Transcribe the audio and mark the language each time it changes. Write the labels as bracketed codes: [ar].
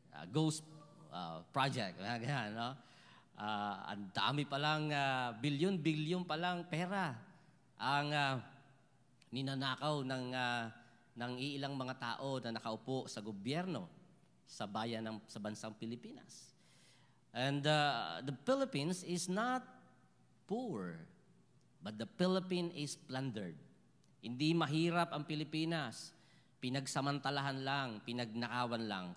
[tl] Ghost Project. Ganyan, no? Ang dami palang, bilyon-bilyon palang pera ang ninanakaw ng iilang mga tao na nakaupo sa gobyerno sa bansang Pilipinas. [en] And the Philippines is not poor, but the Philippines is plundered. [tl] Hindi mahirap ang Pilipinas. Pinagsamantalahan lang, pinagnakawan lang.